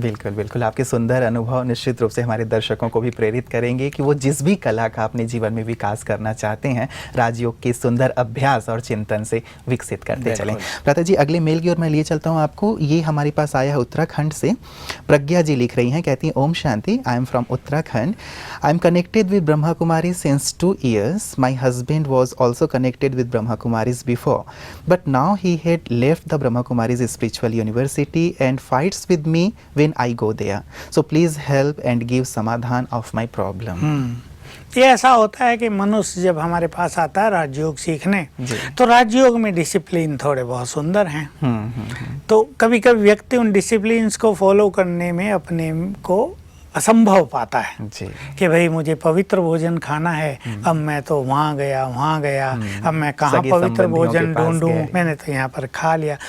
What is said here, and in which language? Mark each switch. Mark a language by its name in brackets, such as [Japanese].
[Hindi] बिल्कुल बिल्कुल, आपके सुंदर अनुभव निश्चित रूप से हमारे दर्शकों को भी प्रेरित करेंगे कि वो जिस भी कला का अपने जीवन में विकास करना चाहते हैं, राजयोग के सुंदर अभ्यास और चिंतन से विकसित करते चलें। प्राता जी, अगले मेल की ओर मैं लिए चलता हूँ आपको। ये हमारे पास आया है उत्तराखंड से, प्रज्ञा जी लिख रही हैं, कहती हैं Om Shanti, [English] I am from Uttarakhand, I am connected with Brahma Kumari since 2 years. My husband was also connected with Brahma Kumaris before, but now he had left the Brahma Kumaris spiritual university and fights with me when I go there. So please help and give samadhan of my problem. [Hindi] ये ऐसा होता है कि मनुष्य जब हमारे पास आता है राजयोग सीखने, तो राजयोग में डिसिप्लिन थोड़े बहुत सुंदर हैं। तो कभी कभी व्यक्ति उन डिसिप्लिन्स को फॉलो करने में अपने को असंभव पाता है कि भाई मुझे पवित्र भोजन खाना है, अब मैं तो वहाँ गया, अब मैं कहाँ पवित्र भोजन ढूंढूं, मैंने तो यहाँ पर खा लिया।